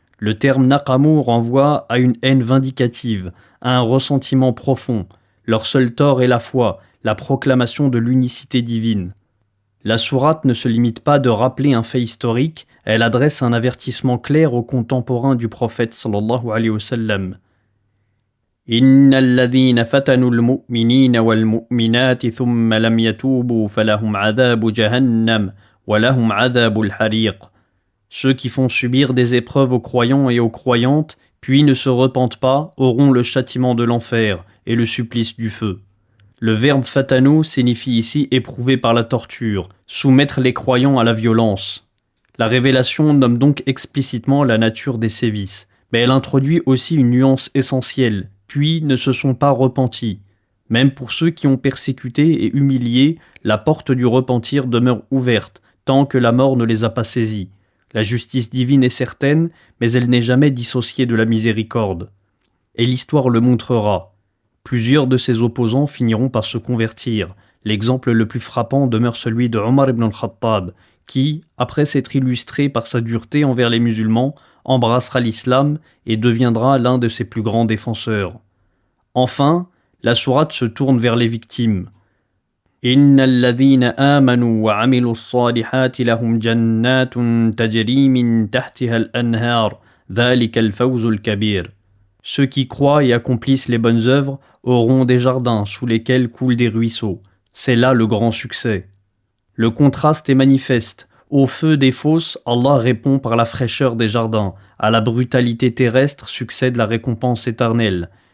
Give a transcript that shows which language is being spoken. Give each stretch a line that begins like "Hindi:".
French: Le terme naqamu renvoie à une haine vindicative, à un ressentiment profond. Leur seul tort est la foi, la proclamation de l'unicité divine. La sourate ne se limite pas de rappeler un fait historique, elle adresse un avertissement clair aux contemporains du prophète
Arabic: sallallahu alayhi wa sallam. إن الذين فتنوا المؤمنين والمؤمنات ثم لم يتوبوا فلهم عذاب جهنم ولهم عذاب الحريق.
French: Ceux qui font subir des épreuves aux croyants et aux croyantes, puis ne se repentent pas, auront le châtiment de l'enfer et le supplice du feu. Le verbe fatanu signifie ici éprouver par la torture, soumettre les croyants à la violence. La révélation nomme donc explicitement la nature des sévices, mais elle introduit aussi une nuance essentielle. puis ne se sont pas repentis. Même pour ceux qui ont persécuté et humilié, la porte du repentir demeure ouverte, tant que la mort ne les a pas saisis. La justice divine est certaine, mais elle n'est jamais dissociée de la miséricorde. Et l'histoire le montrera. Plusieurs de ses opposants finiront par se convertir. L'exemple le plus frappant demeure celui de Omar ibn al-Khattab, qui, après s'être illustré par sa dureté envers les musulmans, embrassera l'islam et deviendra l'un de ses plus grands défenseurs. Enfin, la sourate se tourne vers les victimes.
Arabic: إن الذين آمنوا وعملوا الصالحات لهم جنات تجري من تحتها الأنهار ذلك الفوز الكبير.
French: Ceux qui croient et accomplissent les bonnes œuvres auront des jardins sous lesquels coulent des ruisseaux. C'est là le grand succès. Le contraste est manifeste. Au feu des fosses, Allah répond par la fraîcheur des jardins. À la brutalité terrestre succède la récompense éternelle.